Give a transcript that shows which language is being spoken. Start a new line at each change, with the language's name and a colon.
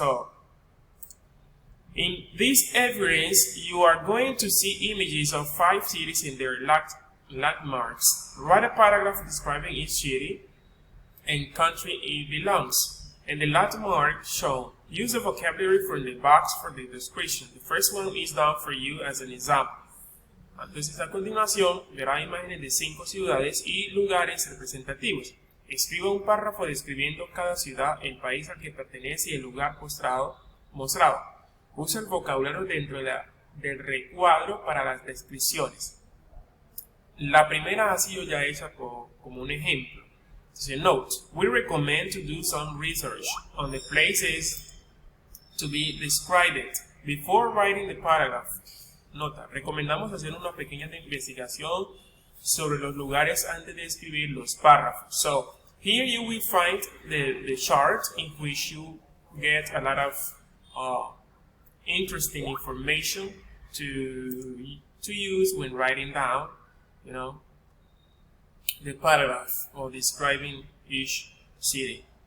English: So in this evidence, you are going to see images of 5 cities and their landmarks. Write a paragraph describing each city and country it belongs, and the landmark shown. Use the vocabulary from the box for the description. The first one is done for you as an example.
Spanish: Entonces, a continuación, verá imágenes de 5 ciudades y lugares representativos. Escriba un párrafo describiendo cada ciudad, el país al que pertenece y el lugar mostrado. Usa el vocabulario dentro del recuadro para las descripciones. La primera ha sido ya hecha como un ejemplo.
English: Entonces, note, we recommend to do some research on the places to be described before writing the paragraph.
Spanish: Nota, recomendamos hacer una pequeña investigación sobre los lugares antes de escribir los párrafos.
English: So, here you will find the chart in which you get a lot of interesting information to use when writing down, you know, the paragraph or describing each city.